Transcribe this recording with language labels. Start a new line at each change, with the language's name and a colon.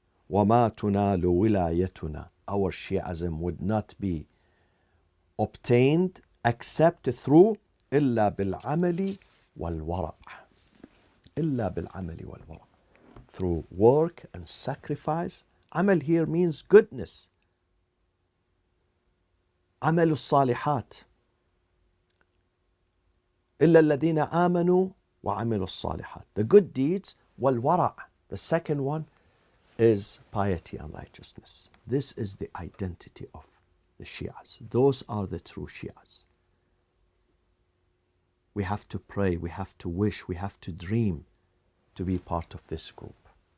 Arabic: وَمَا تُنَالُ وِلَايَتُنَا,
English: our Shi'ism would not be obtained except through
Arabic: إِلَّا بِالْعَمَلِ وَالْوَرَعِ, إِلَّا بِالْعَمَلِ وَالْوَرَعِ,
English: through work and sacrifice. Amal here means goodness.
Arabic: عمل الصالحات, إلا الذين آمنوا وعملوا الصالحات,
English: the good deeds. والورع, the second one is piety and righteousness. This is the identity of the Shi'as. Those are the true Shi'as. We have to pray, we have to wish, we have to dream to be part of this group.